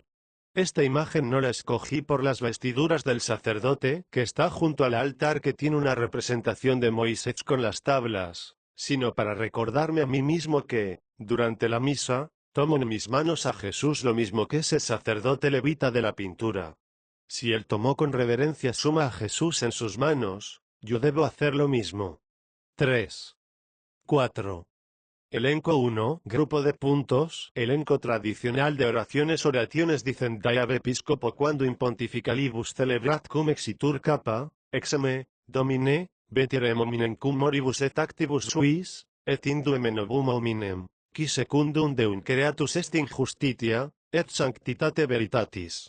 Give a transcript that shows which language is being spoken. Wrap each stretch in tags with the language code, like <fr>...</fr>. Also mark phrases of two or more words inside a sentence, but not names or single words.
<es>Esta imagen no la escogí por las vestiduras del sacerdote, que está junto al altar que tiene una representación de Moisés con las tablas, sino para recordarme a mí mismo que, durante la misa, tomo en mis manos a Jesús lo mismo que ese sacerdote levita de la pintura. Si él tomó con reverencia suma a Jesús en sus manos, yo debo hacer lo mismo. 3. 4. Elenco 1. Grupo de puntos.</es> <la>Elenco tradicional de oraciones dicendae episcopo quando in pontificalibus celebrat cum exitur capa, exame, domine, veterem hominem cum moribus et actibus suis, et induem novum hominem, qui secundum Deum creatus est in justitia, et sanctitate veritatis.</la>